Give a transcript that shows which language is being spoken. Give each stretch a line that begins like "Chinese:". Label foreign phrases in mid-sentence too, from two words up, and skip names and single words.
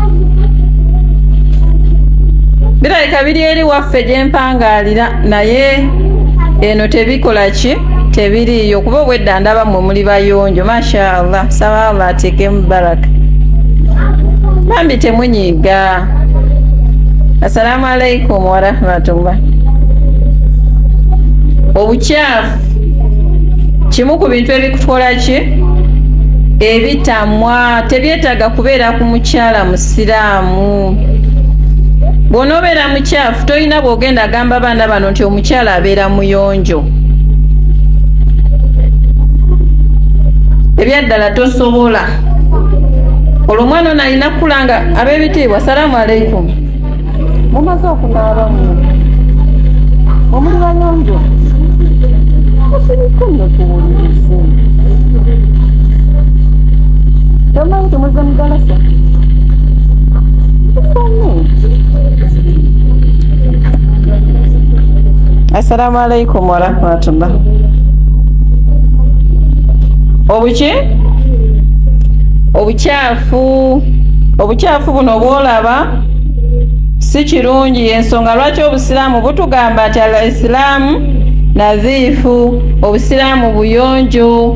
Ganda: Birabika biri eri waffe gye mpangaalira naye eno tebikola ki? Tebiriiyo kuba obwedda ndaba mmwe muli bayonjo mashallah. Saba Allah ateekemu baraka. Bambi temunyiiga.
Arabic: السلام عليكم ورحمة الله.
Ganda: Obukyafu kimu ku bintu ebikukola ki? Ebitamwa. Tebyetaaga kubeera ku mukyala musiraamu. Bw'onoobeera mukyafu tolina bw'ogenda agamba abaana bano nti omukyala abeera muyonjo. Ebyaddala tosobola. Olwo omwana ono alina kukulanga ab'ebitiibwa.
Arabic: سلام عليكم.
Ganda: Mumaze okunaaba nnyo. Omuli bayonjo. Musirike nnyo tuwulirize. Tomanyi temuze mudalasa?
Arabic: السلام عليكم ورحمة الله.
Ganda: Obuki? Obukyafu buno bw'olaba si kirungi. Ensonga lwaki obusiraamu butugamba nti
Arabic: الإسلام نظيف,
Ganda: obusiraamu buyonjo.